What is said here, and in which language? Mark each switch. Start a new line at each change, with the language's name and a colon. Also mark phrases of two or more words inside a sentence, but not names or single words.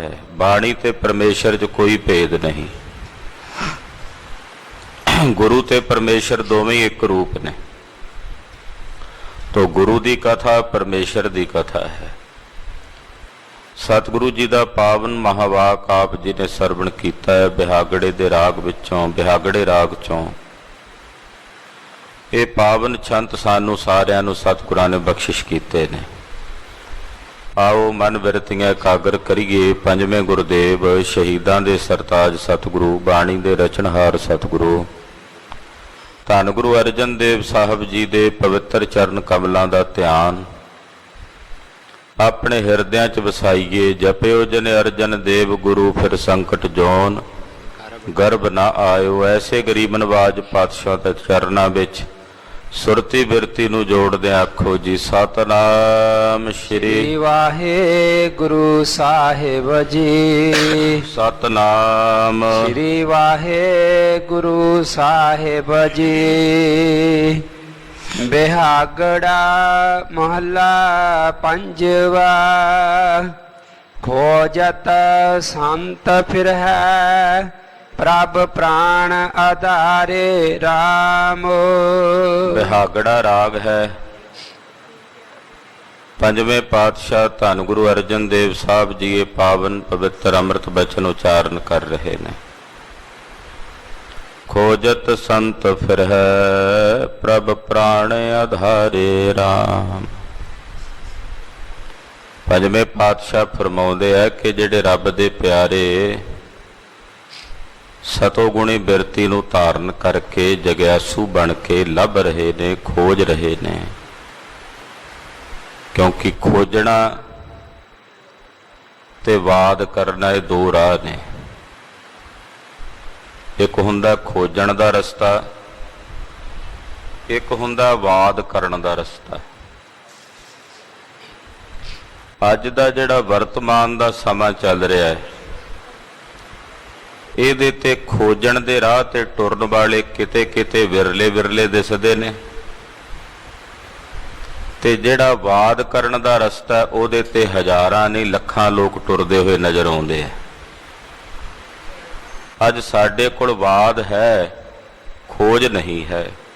Punjabi: ਬਾਣੀ ਤੇ ਪਰਮੇਸ਼ਵਰ ਚ ਕੋਈ ਭੇਦ ਨਹੀਂ। ਗੁਰੂ ਤੇ ਪਰਮੇਸ਼ਵਰ ਦੋਵੇਂ ਇਕ ਰੂਪ ਨੇ।
Hindi: तो गुरु की कथा परमेश्वर की कथा है। सतगुरु जी का पावन महावाक आप जी ने सरवण किया है
Punjabi: ਬਿਹਾਗੜੇ ਦੇ ਰਾਗ ਵਿਚੋਂ, ਬਿਹਾਗੜੇ ਰਾਗ ਚੋਂ। ਯੇ ਪਾਵਨ ਛੰਤ ਸਾਨੂ ਸਾਰਿਆਂ ਨੂ ਸਤਿਗੁਰਾਂ ਨੇ ਬਖ਼ਸ਼ਿਸ਼ ਕੀਤੇ ਨੇ। ਆਓ ਮਨ ਬਿਰਤੀਆਂ ਇਕਾਗਰ ਕਰੀਏ। ਪੰਜਵੇਂ ਗੁਰੂਦੇਵ ਸ਼ਹੀਦਾਂ ਦੇ ਸਰਤਾਜ ਸਤਿਗੁਰੂ ਬਾਣੀ ਦੇ ਰਚਨਹਾਰ ਸਤਿਗੁਰੂ ਧੰਨ ਗੁਰੂ ਅਰਜਨ ਦੇਵ ਸਾਹਿਬ ਜੀ ਦੇ ਪਵਿੱਤਰ ਚਰਣ ਕਮਲੋਂ ਕਾ ਧਿਆਨ ਅਪਨੇ ਹਿਰਦਿਆਂ ਚ ਵਸਾਈਏ। ਜਪਿਓ ਜਨ ਅਰਜਨ ਦੇਵ ਗੁਰੂ ਫਿਰ ਸੰਕਟ ਜੋਨ ਗਰਭ ਨਾ ਆਯੋ। ਐਸੇ ਗਰੀਬ ਨਵਾਜ ਪਾਤਸ਼ਾਹ ਕੇ ਚਰਣੋਂ ਵਿਚ ਸੁਰਤੀ ਬਿਰਤੀ ਨੂੰ ਜੋੜਦੇ ਆਖੋ ਜੀ ਸਤਿਨਾਮ ਸ੍ਰੀ ਵਾਹਿਗੁਰੂ ਸਾਹਿਬ ਜੀ। सतनाम ਸ੍ਰੀ ਵਾਹਿਗੁਰੂ ਸਾਹਿਬ ਜੀ। ਬਿਹਾਗੜਾ ਮਹਲਾ ਪੰਜਵਾ ਖੋਜਤ ਸੰਤ ਫਿਰ ਹੈ ਪ੍ਰਭ ਪ੍ਰਾਣ ਆਧਾਰੇ ਰਾਮ। ਬਿਹਾਗੜਾ ਰਾਗ ਹੈ।
Hindi: पंजवें पातशाह धन गुरु अर्जन देव साहब जी ये पावन पवित्र अमृत बचन उच्चारण कर रहे हैं।
Punjabi: ਖੋਜਤ ਸੰਤ ਫਿਰ ਹੈ ਪ੍ਰਭ ਪ੍ਰਾਣ ਆਧਾਰੇ ਰਾਮ। ਪੰਜਵੇਂ ਪਾਤਸ਼ਾਹ ਫਰਮਾਉਂਦੇ ਹੈ ਕਿ ਜਿਹੜੇ ਰੱਬ ਦੇ ਪਿਆਰੇ ਸਤੋਗੁਣੀ ਬਿਰਤੀ ਨੂੰ ਧਾਰਣ ਕਰਕੇ ਜਗਿਆਸੂ ਬਣ ਕੇ ਲੱਭ ਰਹੇ ਨੇ, ਖੋਜ ਰਹੇ ਨੇ। ਕਿਉਂਕਿ ਖੋਜਣਾ ਤੇ ਵਾਦ ਕਰਨਾ ਯੇ ਦੋ ਰਾਹ ਨੇ। ਇਕ ਹੁੰਦਾ ਖੋਜਣ ਦਾ ਰਸਤਾ, ਇਕ ਹੁੰਦਾ ਵਾਦ ਕਰਨ ਦਾ ਰਸਤਾ। ਅੱਜ ਦਾ ਜਿਹੜਾ ਵਰਤਮਾਨ ਦਾ ਸਮਾਂ ਚੱਲ ਰਿਹਾ ਹੈ ਇਹਦੇ ਤੇ ਖੋਜਣ ਦੇ ਰਾਹ ਤੇ ਟੁਰਨ ਵਾਲੇ ਕਿਤੇ ਕਿਤੇ ਵਿਰਲੇ ਵਿਰਲੇ ਦਿਸਦੇ ਨੇ, ਤੇ ਜਿਹੜਾ ਵਾਦ ਕਰਨ ਦਾ ਰਸਤਾ ਉਹਦੇ ਤੇ ਹਜ਼ਾਰਾਂ ਨਹੀਂ ਲੱਖਾਂ ਲੋਕ ਟੁਰਦੇ ਹੋਏ ਨਜ਼ਰ ਆਉਂਦੇ ਆ। ਅੱਜ ਸਾਡੇ ਕੋਲ ਵਾਦ ਹੈ, ਖੋਜ ਨਹੀਂ ਹੈ।